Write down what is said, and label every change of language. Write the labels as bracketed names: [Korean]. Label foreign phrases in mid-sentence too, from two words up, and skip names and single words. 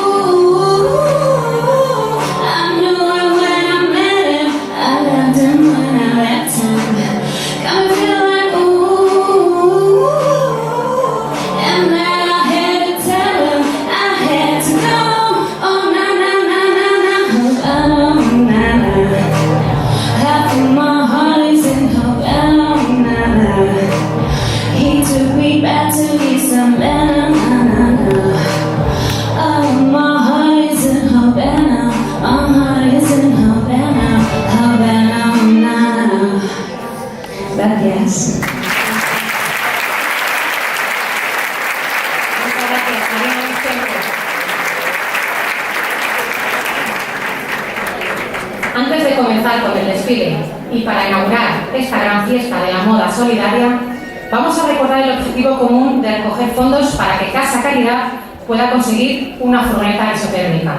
[English] I knew it when I met him. I loved him when I left him. Got me feeling like ooh. And then I had to tell him I had to go. Oh na na na na na. Oh na na. Half of my heart is in Havana. He took me back to his Havana. Oh, my heart is in Havana. My heart is in Havana. Havana. [Spanish] Gracias. Muchas gracias, Marina Vicente. Antes de comenzar con el desfile y para inaugurar esta gran fiesta de la moda solidaria, vamos a recordar el objetivo común de recoger fondos para que Casa Caridad pueda conseguir una furgoneta isotérmica.